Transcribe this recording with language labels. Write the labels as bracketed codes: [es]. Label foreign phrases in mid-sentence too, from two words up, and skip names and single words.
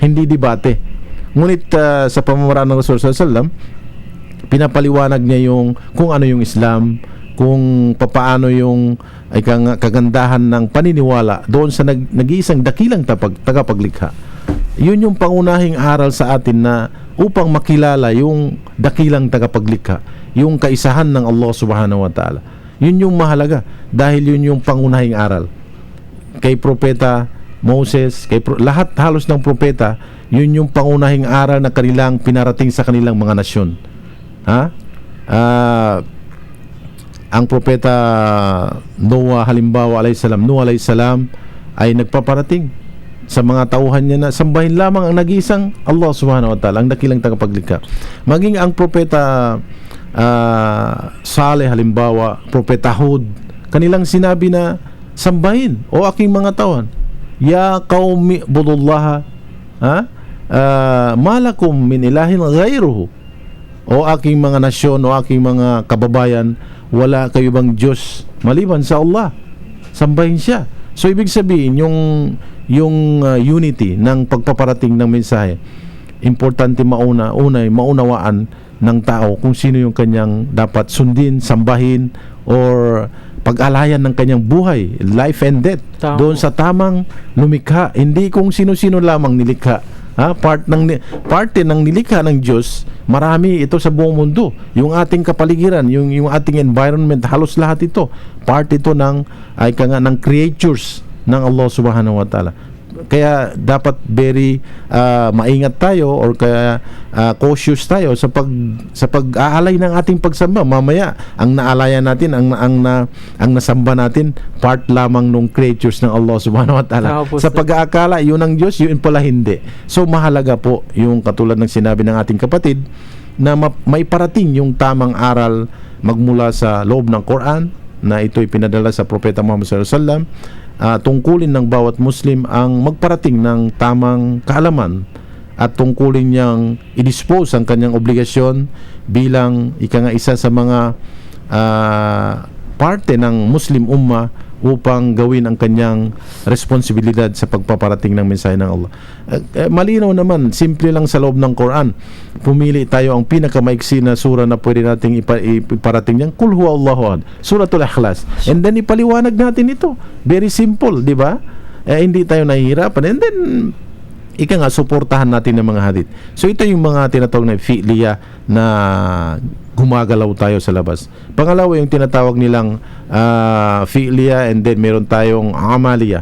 [tl] hindi debate. Ngunit sa pamamaraan ng [ar] رسول صلى الله عليه وسلم, [tl] pinapaliwanag niya yung kung ano yung Islam, kung papaano yung kagandahan ng paniniwala doon sa nag-iisang dakilang tagapaglikha. Yun yung pangunahing aral sa atin na upang makilala yung dakilang tagapaglikha, yung kaisahan ng [ar] الله سبحانه وتعالى. [tl] Yun yung mahalaga dahil yun yung pangunahing aral. Kay Propeta Moses, lahat halos ng propeta, yun yung pangunahing aral na kanilang pinarating sa kanilang mga nasyon. Ang propeta Noah halimbawa Noah [ar] عليه السلام [tl] ay nagpaparating sa mga tauhan niya na sambahin lamang ang nag-iisang [ar] الله سبحانه وتعالى, [tl] ang dakilang tagapaglikha. Maging ang propeta Saleh halimbawa, propeta Hud, kanilang sinabi na sambahin o aking mga tauhan, [ar] يا قوم اعبدوا الله ما لكم من إله غيره, [tl] o aking mga nasyon o aking mga kababayan, wala kayo bang Diyos maliban sa Allah, sambahin siya. So ibig sabihin yung unity ng pagpaparating ng mensahe, importante maunawaan ng tao kung sino yung kanyang dapat sundin, sambahin, or pag-alayan ng kanyang buhay, [en] life and death, [tl] doon sa tamang lumikha, hindi kung sino-sino lamang nilikha. Parte ng nilikha ng Diyos, marami ito sa buong mundo. Yung ating kapaligiran, yung ating environment, halos lahat ito part ito ng creatures ng [ar] الله سبحانه وتعالى. [tl] Kaya dapat very maingat tayo, or kaya cautious tayo sa pag-aalay ng ating pagsamba. Mamaya ang naalayan natin, ang nasamba natin, part lamang ng creatures ng [ar] الله سبحانه وتعالى. [tl] Sa pag-aakala yun ang Diyos, yun pala hindi. So mahalaga po yung katulad ng sinabi ng ating kapatid na may parating yung tamang aral magmula sa loob ng Quran, na ito'y pinadala sa Propeta Muhammad [ar] صلى الله عليه وسلم. [tl] Tungkulin ng bawat Muslim ang magparating ng tamang kaalaman at tungkulin niyang i-dispose ang kanyang obligasyon bilang isa sa mga parte ng Muslim Ummah upang gawin ang kanyang responsibilidad sa pagpaparating ng mensahe ng Allah. Malinaw naman, simple lang sa loob ng Quran. Pumili tayo ang pinakamaiksi na sura na pwede nating iparating niyan, [ar] قل هو الله أحد سورة الإخلاص. [en] And then [tl] ipaliwanag natin ito. [en] Very simple, [tl] di ba? Hindi tayo nahihirapan. [en] And then [tl] suportahan natin ng mga hadith. So ito yung mga tinatawag na fi'liya na gumagalaw tayo sa labas. Pangalawa, yung tinatawag nilang fi'liya, [en] and then [tl] meron tayong amaliya.